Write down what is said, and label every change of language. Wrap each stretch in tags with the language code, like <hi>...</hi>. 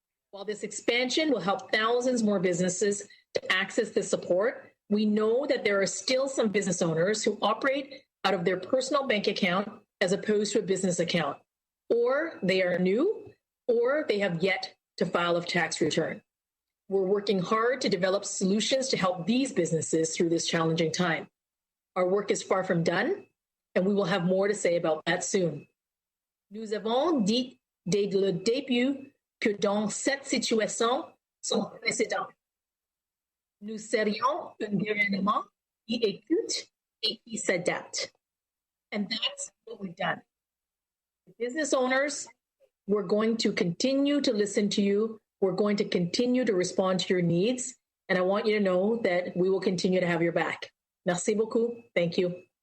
<en>While this expansion will help thousands more businesses to access this support, we know that there are still some business owners who operate out of their personal bank account as opposed to a business account, or they are new, or they have yet to file a tax return. We're working hard to develop solutions to help these businesses through this challenging time. Our work is far from done, and we will have more to say about that soon.</en> <fr>Nous avons dit dès le début que dans cette situation sans précédent, nous serions un gouvernement qui écoute et qui s'adapte.</fr> <en>And that's what we've done. Business owners, we're going to continue to listen to you. We're going to continue to respond to your needs. And I want you to know that we will continue to have your back.</en> <fr>Merci beaucoup.</fr> <en>Thank you.</en>